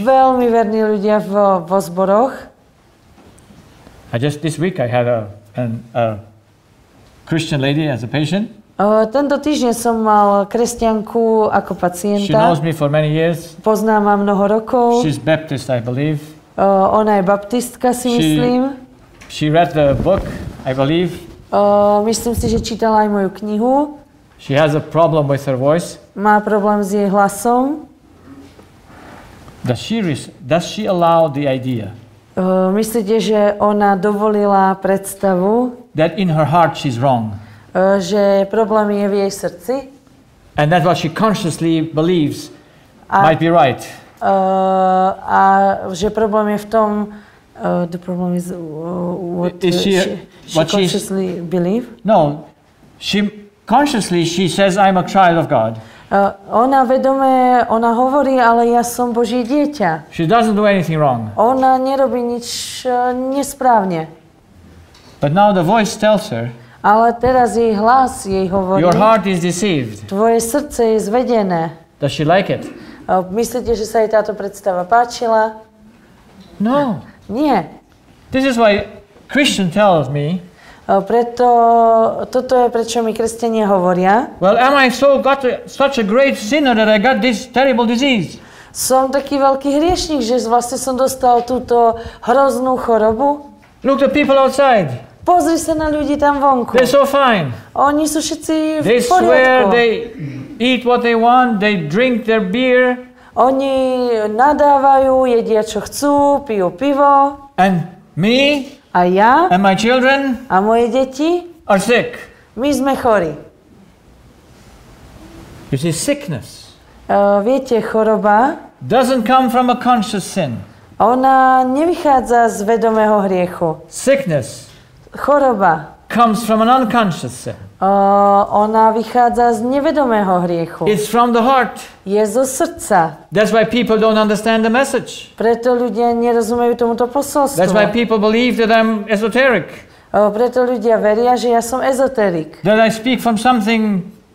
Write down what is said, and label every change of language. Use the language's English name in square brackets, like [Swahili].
[Slovak] Veľmi verní ľudia vo zboroch. [English] Just this week I had a Christian lady as a patient. [Slovak] Tento týždeň som mal kresťanku ako pacienta. [English] She knows me for many years. [Slovak] Poznám ma mnoho rokov. [English] She's Baptist, I believe. [Slovak] Ona je baptistka, si myslím. [English] She read the book, I believe. [Slovak] Myslím si, že čítala aj moju knihu. [English] She has a problem with her voice. [Slovak] Má problém s jej hlasom. [English] Does she allow the idea? [Slovak] Myslíte, že ona dovolila predstavu? [English] that in her heart she's wrong. [Slovak] Že problém je v jej srdci. [English] And that what she consciously believes might be right. [Slovak] A že problém je v tom, [English] the problem is what she consciously believe? No, consciously she says, I'm a child of God. [Slovak] Ona vedome, ona hovorí, ale ja som Boží dieťa. [English] She doesn't do anything wrong. [Slovak] Ona nerobí nič nesprávne. [English] But now the voice tells her, [Slovak] ale teraz jej hlas jej hovorí, [English] your heart is deceived. [Slovak] Tvoje srdce je zvedené. [English] Does she like it? [Slovak] Myslíte, že sa jej táto predstava páčila? [English] No. [Slovak] Nie. [English] This is why Christian tells me, [Slovak] preto, toto je, prečo mi kresťania hovoria. [English] Well, am I such a great sinner that I got this terrible disease? [Slovak] Som taký veľký hriešnik, že vlastne som dostal túto hroznú chorobu. [English] Look, the people outside. [Slovak] Pozri sa na ľudí tam vonku. [English] They're so fine. [Slovak] Oni sú všetci v [English] They [Slovak] poriadku. [English] swear, they eat what they want, they drink their beer. [Slovak] Oni nadávajú, jedia čo chcú, pijú pivo. [English] And me [Slovak] a ja [English] and my children [Slovak] a moje deti [English] are sick. [Slovak] My sme chorí. [English] You see, sickness [Slovak] viete, choroba [English] doesn't come from a conscious sin. [Slovak] Ona nevychádza z vedomého hriechu. [English] Sickness [Slovak] choroba [English] comes from an unconscious sin. [Slovak] Ona vychádza z nevedomého hriechu. [English] It's from the heart. [Slovak] Je zo srdca. [English] That's why people don't understand the message. [Slovak] Preto ľudia nerozumejú tomuto posolstvu. [English] That's why people believe that I'm esoteric. [Slovak] Preto ľudia veria, že ja som ezoterik. [English] That I speak from something